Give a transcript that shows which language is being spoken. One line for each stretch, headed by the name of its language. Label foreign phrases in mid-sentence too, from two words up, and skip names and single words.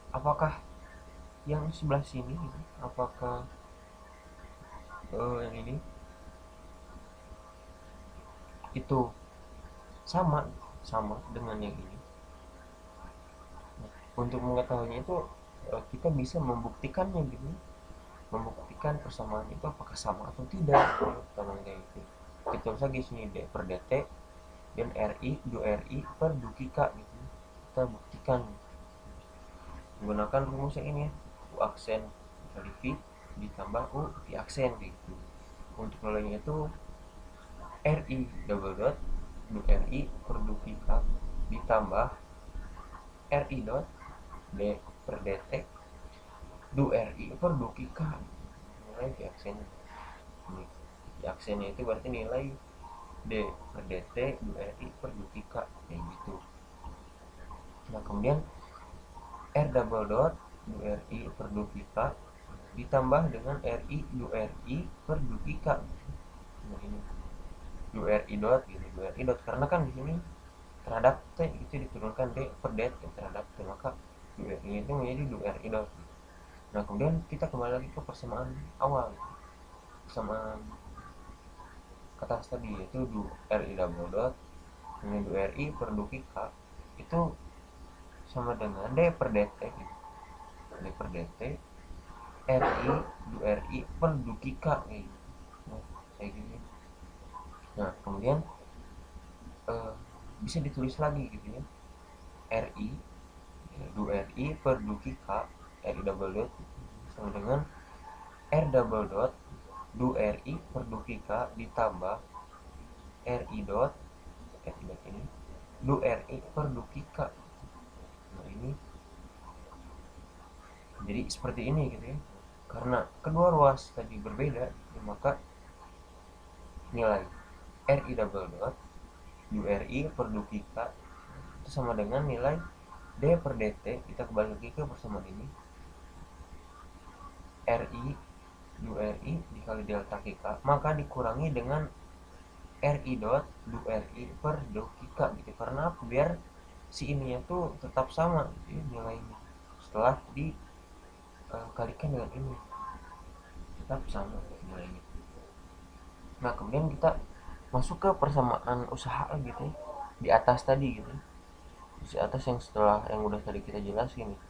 Indonesian: Nah, apakah yang sebelah sini gitu, apakah yang ini itu sama sama dengan yang ini. Nah, untuk mengetahuinya itu kita bisa membuktikannya gitu, membuktikan persamaan itu apakah sama atau tidak gitu, kayak gitu. Kita tulis lagi sini D per dt dan RI du RI per du K gitu, kita buktikan menggunakan rumus yang ini ya, U aksen kali V ditambah U V aksen gitu. Untuk nilainya itu RI
English: double dot
Indonesian: du RI per du K ditambah RI dot D per dt du RI per du K, nilai V aksen ini. V aksennya itu berarti nilai D per dt du RI per du K kayak gitu. Nah kemudian R
English: double dot
Indonesian: du RI per du K ditambah dengan RI du RI per du K. Nah ini du RI dot gitu, du RI dot karena kan di sini terhadap T itu diturunkan D per dt terhadap T, maka du RI itu menjadi du RI dot. Nah kemudian kita kembali lagi ke persamaan awal, persamaan kata tadi yaitu du RI
English: double dot
Indonesian: dengan du RI per du K itu sama dengan D per dt gitu. D per dt RI du RI per du K kayak gitu. Nah, kayak gini. Nah kemudian eh, bisa ditulis lagi gitu ya, RI du RI per du K RI
English: double dot
Indonesian: sama dengan R
English: double dot
Indonesian: du RI per du K ditambah RI dot ini du RI per du K. Nah ini jadi seperti ini gitu ya, karena kedua ruas tadi berbeda maka nilai RI
English: double dot
Indonesian: du RI per du K itu sama dengan nilai D per dt, kita kembali lagi ke persamaan ini, RI du RI dikali delta K maka dikurangi dengan RI dot du RI per du K gitu, karena apa? Biar si ininya tuh tetap sama gitu ya, nilainya setelah dikalikan dengan ini tetap sama nilainya. Nah kemudian kita masuk ke persamaan usaha gitu ya, di atas tadi gitu, di atas yang setelah yang udah tadi kita jelasin gitu.